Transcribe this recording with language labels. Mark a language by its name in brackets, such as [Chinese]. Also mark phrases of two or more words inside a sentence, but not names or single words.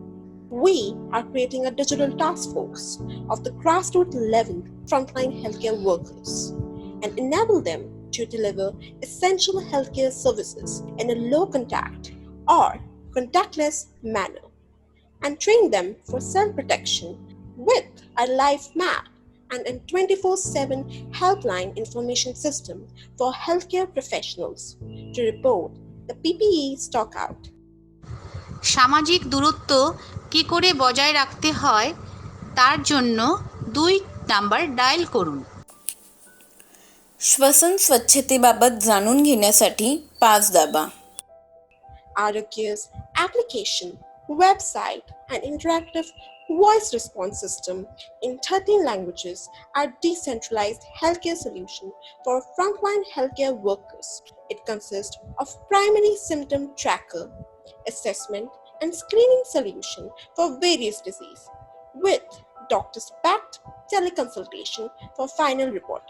[English] We are creating a digital task force of the grassroots level frontline healthcare workers and enable them to deliver essential healthcare services in a low-contact or contactless manner and train them for self-protection with a live map and a 24/7 helpline information system for healthcare professionals to report the PPE stockout. [Bangla] সামাজিক দূরত্ব কি করে বজায় রাখতে হয় তার জন্য 2 নাম্বার ডায়াল করুন। [Marathi] श्वसन स्वच्छतेबाबत जाणून घेण्यासाठी 5 दाबा. [English] Arogya's application, website, and interactive voice response system in 13 languages are decentralized healthcare solution for frontline healthcare workers. It consists of primary symptom tracker, assessment, and screening solution for various diseases, with doctors-backed teleconsultation for final reporting.